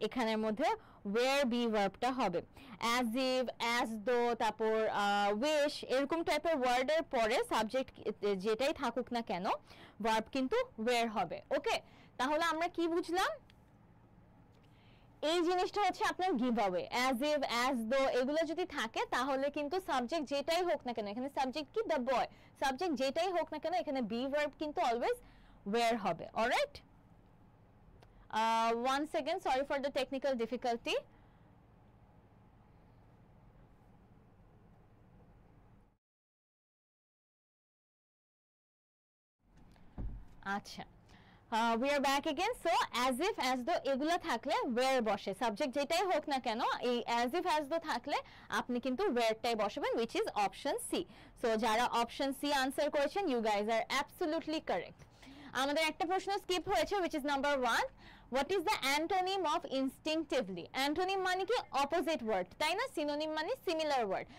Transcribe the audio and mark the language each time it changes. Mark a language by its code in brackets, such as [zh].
[bn] এখানের মধ্যে wire B ভার্বটা হবে। অ্যাজ ইফ, অ্যাজ দো, তারপর উইশ, এরকম টাইপের ওয়ার্ডের পরে সাবজেক্ট যেটাই থাকুক না কেন ভার্ব কিন্তু ওয়্যার হবে। ওকে, তাহলে আমরা কি বুঝলাম? এই জিনিসটা হচ্ছে আপনার give away. As if, as though এগুলো যদি থাকে তাহলে কিন্তু সাবজেক্ট যেটাই হোক না কেন, এখানে সাবজেক্ট কি দ্য বয়, সাবজেক্ট যেটাই হোক না কেন এখানে বি ভার্ব কিন্তু অলওয়েজ ওয়্যার হবে। [en] Alright, 1 second, sorry for the technical difficulty. [bn] আচ্ছা, [en] we are back again. [bn] So as if, as though এগুলা থাকলে where বসে, সাবজেক্ট যেটাই হোক না কেন এই as if, as though থাকলে আপনি কিন্তু where-টাই বসাবেন, [en] which is option C. So যারা option C answer করেছেন you guys are absolutely correct. [bn] আমাদের একটা প্রশ্ন স্কিপ হয়েছে, [en] which is number 1. What is the antonym of instinctively? [bn] Antonym মানে কি অপোজিট ওয়ার্ড, তাই না? সিনোনিম মানে সিমিলার ওয়ার্ড।